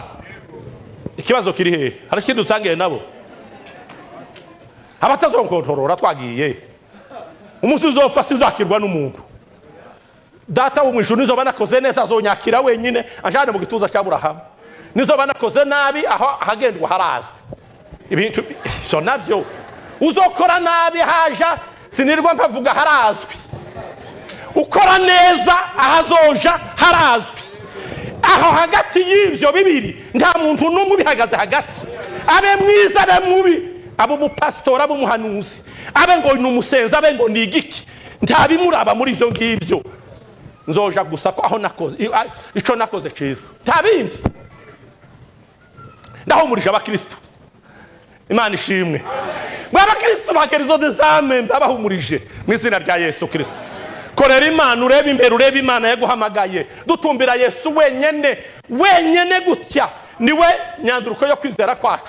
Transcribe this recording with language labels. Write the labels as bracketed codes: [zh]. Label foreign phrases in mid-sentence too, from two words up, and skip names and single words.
[rn] Ikibazo kiri he? Hari ikindi dutangiye nabo abatazonkontorora twagiye umunsi uzofa sizakirwa n'umuntu data wo mwijuru nizo banakoze neza azonyakira wenyine anjane mu gituza cya Aburahamu nizo banakoze nabi aho hagendwa haraza ibintu so navyo uzokora nabi haja sinirwa mpavuga harazwi ukora neza ahazoja harazwi aho hagati y'ivyo bibiri nta muntu n'umwe bihagaze hagati abe mwiza abe mubi abo mupastora abo muhanuzi abe ngo n'umusenzi abe ngo nigiki nta bimuraba muri ivyo ngivyo nzoja gusa ko aho nakoze ico nakoze ciza nta bindi ndaho murije abakristo Imana ishimwe. Mw'abakristo ba Gerizo des Âmes ndabahumurije mu izina rya Yesu Kristo. Korera Imana, urebe imbere, urebe Imana yaguhamagaye. Dutumbira Yesu wenyene gutya. Niwe nyanduruko yo kwizera kwacu.